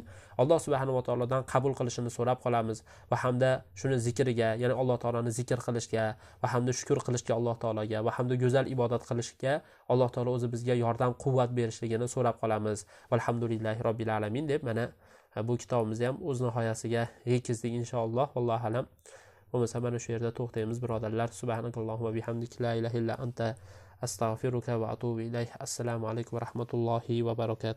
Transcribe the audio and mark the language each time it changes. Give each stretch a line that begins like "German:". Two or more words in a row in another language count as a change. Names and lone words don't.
Uzbek: Alloh subhanahu va taolodan qabul qilishini so'rab qolamiz va hamda shuni zikriga, ya'ni Alloh taoloni zikr qilishga va hamda shukr qilishga Alloh taologa va hamda go'zal ibodat qilishga Alloh taolo o'zi bizga yordam, quvvat berishligini so'rab qolamiz.
Arabic: والحمد لله رب العالمين
Uzbek: deb mana bu kitobimizni ham o'z nihoyasiga yetkazdik inshaalloh.
Arabic: والله أعلم.
Uzbek: Bo'lmasa mana shu yerda to'xtaymiz birodarlar.
Arabic: سبحانك اللهم وبحمدك لا إله إلا أنت أستغفرك وأتوب إليك. السلام عليكم ورحمة الله وبركاته.